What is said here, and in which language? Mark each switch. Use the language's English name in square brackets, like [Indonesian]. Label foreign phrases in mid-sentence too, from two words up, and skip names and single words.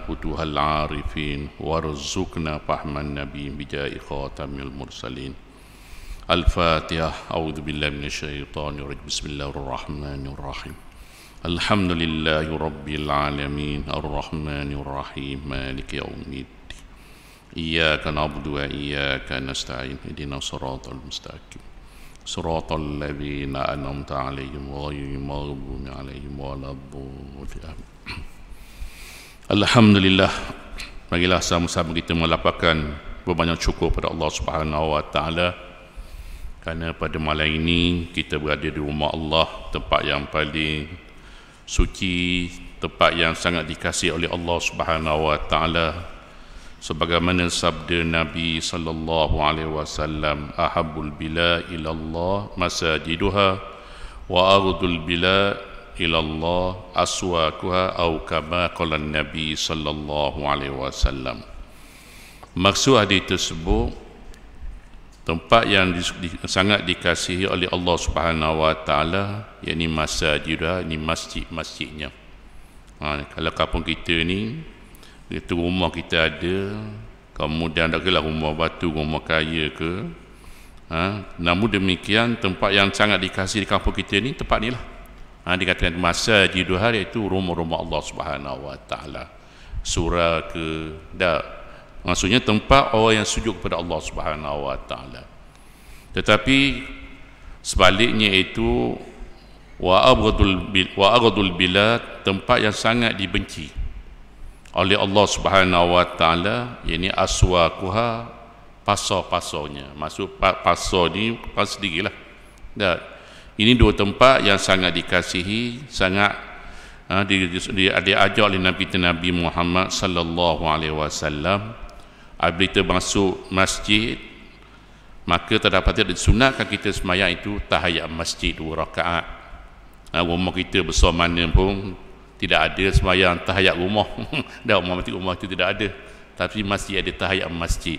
[Arabic] فتوح العارفين وارزقنا فهم النبي بجاه خاتم المرسلين الفاتحة أعوذ بالله من الشيطان الرجيم بسم الله الرحمن الرحيم الحمد لله رب العالمين الرحمن الرحيم مالك يوم الدين إياك نعبد وإياك نستعين اهدنا الصراط المستقيم صراط الذين أنعمت عليهم غير المغضوب عليهم ولا الضالين. [Malay] Alhamdulillah, marilah sama-sama kita melapangkan berbanyak syukur pada Allah [Arabic] سبحانه وتعالى [Malay] kerana pada malam ini kita berada di rumah Allah, tempat yang paling suci, tempat yang sangat dikasihi oleh Allah [Arabic] سبحانه وتعالى, [Malay] sebagaimana sabda Nabi [Arabic] صلى الله عليه وسلم, أحب البلاد إلى الله مساجدها وأبغض البلاد إلى الله أسواقها [Malay] atau [Arabic] كما قال نبي صلى الله عليه وسلم. [Malay] Maksud hadis tersebut, tempat yang sangat dikasihi oleh Allah [Arabic] سبحانه وتعالى, [Malay] yakni masajidnya, ini masjid-masjidnya. Kalau kampung kita ni, itu rumah kita ada, kemudian tak kira rumah batu, rumah kaya ke, namun demikian tempat yang sangat dikasihi di kampung kita ni, tempat ni lah. Dikatakan masajidnya, iaitu rumah-rumah Allah [Arabic] سبحانه وتعالى. [Malay] Surah ke, tak, maksudnya tempat orang yang sujud kepada Allah [Arabic] سبحانه وتعالى. [Malay] Tetapi sebaliknya itu [Arabic] وأبغض البلاد, [Malay] tempat yang sangat dibenci oleh Allah [Arabic] سبحانه وتعالى, [Malay] yakni aswaquha, pasar-pasarnya. Maksud pasar ni pas sendirilah. Ini dua tempat yang sangat dikasihi, sangat diajak oleh Nabi Muhammad [Arabic] صلى الله عليه وسلم. [Malay] Apabila kita masuk masjid, maka terdapat disunatkan kita sembahyang itu tahiyat masjid 2 rakaat. Rumah kita besar mana pun tidak ada sembahyang tahiyat rumah. Dah rumah itu tidak ada, tapi masjid ada tahiyat masjid.